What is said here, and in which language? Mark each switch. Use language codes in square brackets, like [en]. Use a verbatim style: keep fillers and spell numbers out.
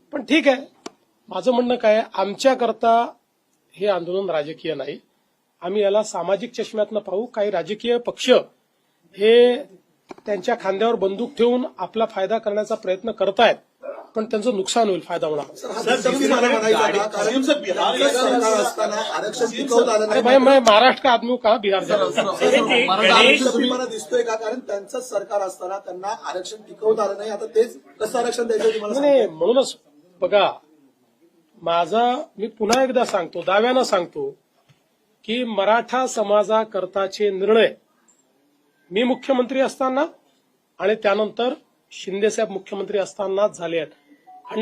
[mr] पण ठीक आहे, माझं म्हणणं काय, आमच्याकरता हे आंदोलन राजकीय नाही. आम्ही याला सामाजिक चष्म्यातनं पाहू. काही राजकीय पक्ष हे त्यांच्या खांद्यावर बंदूक ठेवून आपला फायदा करण्याचा प्रयत्न करतायत, पण त्यांचं नुकसान होईल, फायदा होणार नाही. सर, सर, तुम्ही मला म्हणायचं का? कारण बिहारचं सरकार असताना आरक्षण टिकवत आलं अरे नाही. [hi] भाई, मैं महाराष्ट्र का आदमी हूं, कहा बिहार जाऊं? [mr] मराठा आरक्षण तुम्ही मला दिसतोय का? कारण त्यांचं सरकार असताना त्यांना आरक्षण टिकवत आलं नाही. आता तेच कसं आरक्षण द्यायचं तुम्हाला नाही, सांगतोय. नाही, म्हणूनच बघा, माझा मी पुन्हा एकदा सांगतो, दाव्यानं सांगतो की मराठा समाजाकरताचे निर्णय मी मुख्यमंत्री असताना आणि त्यानंतर शिंदेसाहेब मुख्यमंत्री असतानाच झाले आहेत.